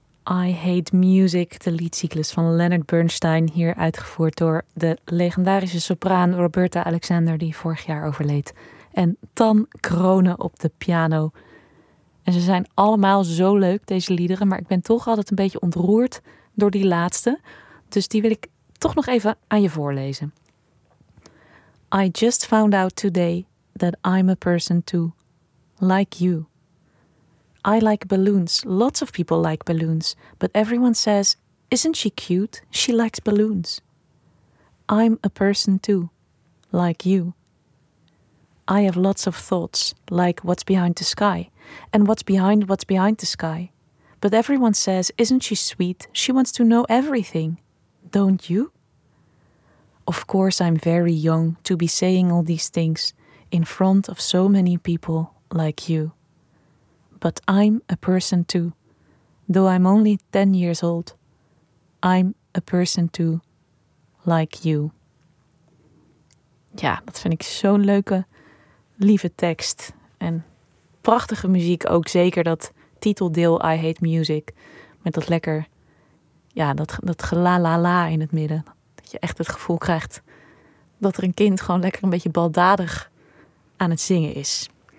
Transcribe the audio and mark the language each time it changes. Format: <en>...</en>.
<nl>I Hate Music, de liedcyclus van Leonard Bernstein, hier uitgevoerd door de legendarische sopraan Roberta Alexander, die vorig jaar overleed. En Tan Krone op de piano. En ze zijn allemaal zo leuk, deze liederen, maar ik ben toch altijd een beetje ontroerd door die laatste. Dus die wil ik toch nog even aan je voorlezen.</nl> <en>I just found out today that I'm a person too, like you. I like balloons. Lots of people like balloons. But everyone says, isn't she cute? She likes balloons. I'm a person too, like you. I have lots of thoughts, like what's behind the sky. And what's behind the sky. But everyone says, isn't she sweet? She wants to know everything. Don't you? Of course I'm very young to be saying all these things in front of so many people like you. But I'm a person too, though I'm only 10 years old. I'm a person too, like you.</en> <nl>Ja, dat vind ik zo'n leuke, lieve tekst. En prachtige muziek ook, zeker dat titeldeel I Hate Music. Met dat lekker, ja, dat gla-la-la in het midden. Dat je echt het gevoel krijgt dat er een kind gewoon lekker een beetje baldadig aan het zingen is.</nl>